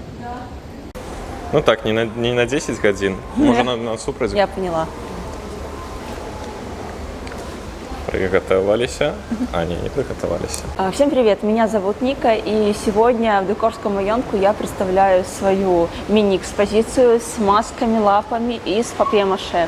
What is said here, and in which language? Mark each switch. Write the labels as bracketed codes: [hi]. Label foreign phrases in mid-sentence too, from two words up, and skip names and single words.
[be] Ну так, не на 10 гадзін, можа на супраць. [ru] Я поняла. Приготовились, а не приготовились. Всем привет, меня зовут Ника, и сегодня в Дукорском маёнтку я представляю свою мини-экспозицию с масками, лапами и с папье-маше.